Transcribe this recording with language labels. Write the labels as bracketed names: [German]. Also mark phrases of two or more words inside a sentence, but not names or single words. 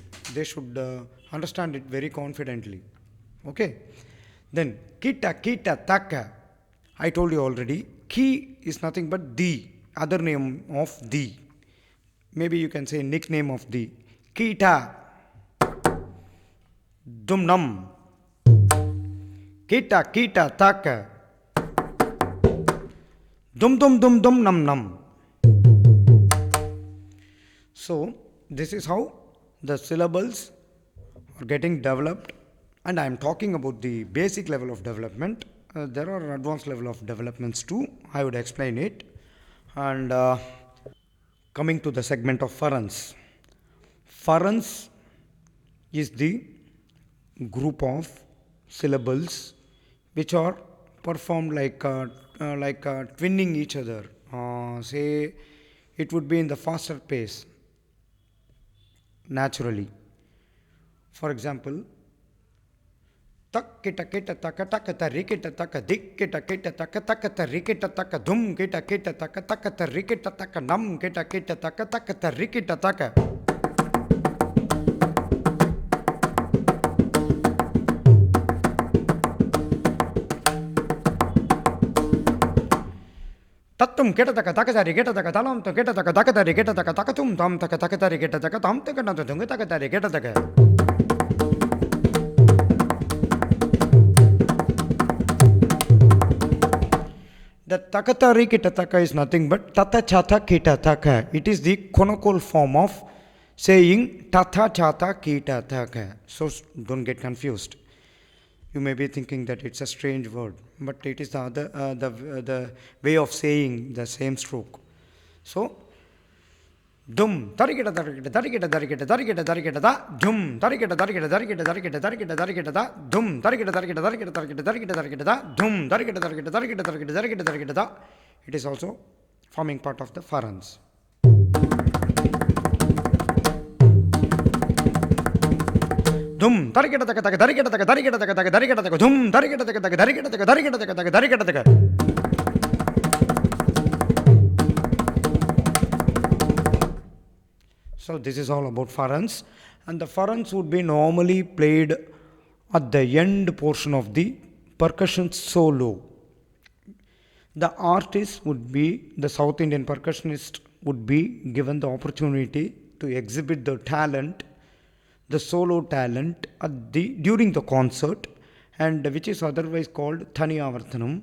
[English] They should understand it very confidently. Okay. Then kita kita taka. I told you already. Ki is nothing but the, other name of the. Maybe you can say nickname of the. Kita. Dum nam. Kita kita taka. Dum dum dum dum nam nam. So this is how the syllables are getting developed, and I am talking about the basic level of development. There are advanced level of developments too. I would explain it. And coming to the segment of pharynx. Pharynx is the group of syllables which are performed like twinning each other. Say it would be in the faster pace naturally. For example, tak kita kita taka taka tarikita taka dik kita kita taka taka tarikita taka dum kita kita taka taka tarikita taka nam kita kita taka taka tarikita taka. Tatum kita taka taka tari kita taka talam to kita taka taka tari kita taka taka tum tam taka taka tari kita taka tam taka na tum taka tari kita taka. The takatari kitataka is nothing but tata chata kitataka. It is the conical form of saying tata chata kitataka. So don't get confused. You may be thinking that it's a strange word, but it is the other the way of saying the same stroke. So dum tarikita tarikita tarikita tarikita tarikita tarikita da dum tarikita tarikita tarikita tarikita tarikita tarikita da dum tarikita tarikita tarikita tarikita tarikita tarikita da dum tarikita tarikita tarikita tarikita tarikita tarikita da. It is also forming part of the pharynx. Dum tarikita taka taka tarikita taka tarikita taka taka tarikita taka dum tarikita taka taka tarikita taka tarikita taka taka tarikita taka. So this is all about pharynx, and the pharynx would be normally played at the end portion of the percussion solo. The artist would be, the South Indian percussionist would be given the opportunity to exhibit the talent, the solo talent during the concert, and which is otherwise called Thaniyavarthanam.